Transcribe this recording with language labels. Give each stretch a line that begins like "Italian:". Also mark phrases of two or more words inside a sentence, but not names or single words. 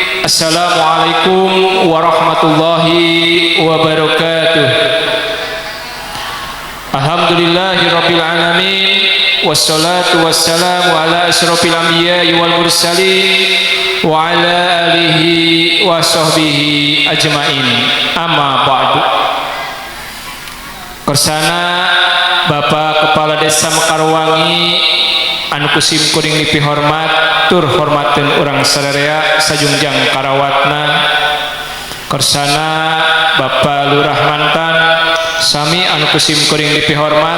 Arabic: السلام عليكم ورحمة الله وبركاته. الحمد لله رب العالمين والصلاة والسلام على أشرف الأنبياء والمرسلين وعلى آله وصحبه أجمعين. أما بعد.
Sundanese: Kersana Bapak Kepala Desa Mekarwangi anu kusim kuring dipihormat tur hormateun urang sadaya sajungjang karawatna. Kersana Bapak Lurah mantan sami anu kusim kuring dipihormat.